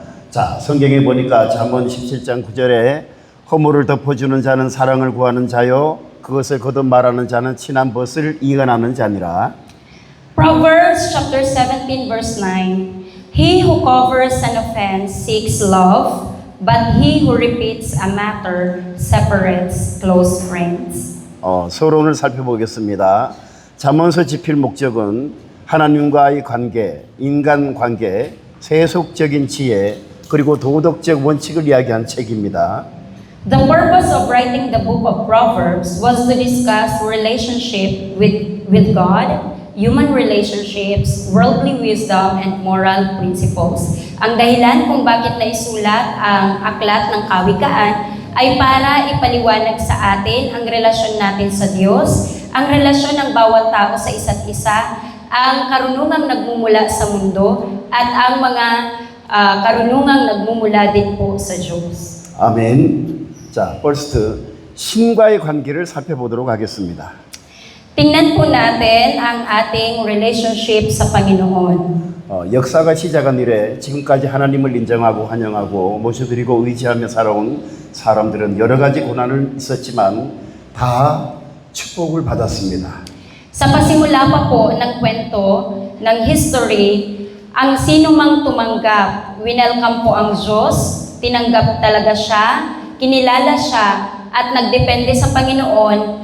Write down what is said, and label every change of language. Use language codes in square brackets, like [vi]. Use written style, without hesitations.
[ko] 자, 성경에 보니까 잠언 17장 9절에 허물을 덮어주는 자는 사랑을 구하는 자요 그것을 거듭 말하는 자는 친한 벗을 이간하는 자니라. [en] Proverbs chapter 17 verse 9. He who covers an offense seeks love, but he who repeats a matter separates close friends. [ko] 서론을 살펴보겠습니다. 잠언서 집필 목적은 하나님과의 관계, 인간 관계, 세속적인 지혜, 그리고 도덕적 원칙을 이야기한 책입니다. [en] The purpose of writing the book of Proverbs was to discuss relationship with God, human relationships, worldly wisdom, and moral principles. [tl] Ang dahilan kung bakit naisulat ang aklat ng kawikaan ay para ipaliwanag sa atin ang relasyon natin sa Diyos, ang relasyon ng bawat tao sa isa't isa, ang karunungang nagmumula sa mundo, at ang mga karunungang nagmumula din po sa Diyos. [ko] 아멘. 자, first 신과의 관계를 살펴보도록 하겠습니다. [tl] Tingnan po natin ang ating relationship sa Panginoon. [ko] 역사가 시작한 이래 지금까지 하나님을 인정하고 환영하고 모셔드리고 의지하며 살아온 사람들은 여러 가지 고난을 있었지만 다 축복을 받았습니다. [tl] Sa pasimula pa po ng kwento ng history, ang sino mang tumanggap, winelcome po ang Diyos, tinanggap talaga siya, kinilala siya, at nagdepende sa Panginoon,